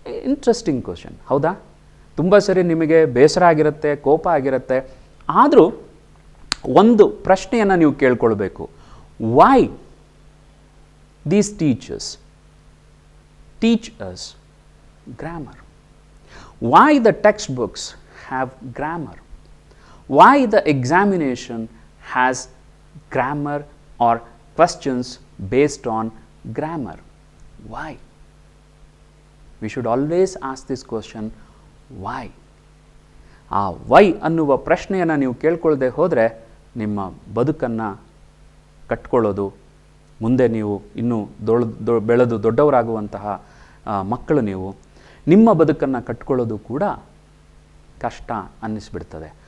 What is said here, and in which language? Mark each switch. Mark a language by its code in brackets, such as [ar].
[en] interesting question, [kn] ಹೌದಾ? ತುಂಬ ಸರಿ ನಿಮಗೆ ಬೇಸರ ಆಗಿರುತ್ತೆ, ಕೋಪ ಆಗಿರುತ್ತೆ. ಆದರೂ ಒಂದು ಪ್ರಶ್ನೆಯನ್ನು ನೀವು ಕೇಳ್ಕೊಳ್ಬೇಕು. [en] Why these teachers teach us grammar? Why the textbooks have grammar? Why the examination has grammar or questions based on grammar? Why? We should always ask this question, why? [kn] ಆ ವೈ ಅನ್ನುವ ಪ್ರಶ್ನೆಯನ್ನು ನೀವು ಕೇಳ್ಕೊಳ್ಳದೆ ಹೋದರೆ ನಿಮ್ಮ ಬದುಕನ್ನು ಕಟ್ಕೊಳ್ಳೋದು, ಮುಂದೆ ನೀವು ಇನ್ನೂ ಬೆಳೆದು ದೊಡ್ಡವರಾಗುವಂತಹ ಮಕ್ಕಳು ನೀವು, ನಿಮ್ಮ ಬದುಕನ್ನು ಕಟ್ಕೊಳ್ಳೋದು ಕೂಡ ಕಷ್ಟ ಅನ್ನಿಸ್ಬಿಡ್ತದೆ.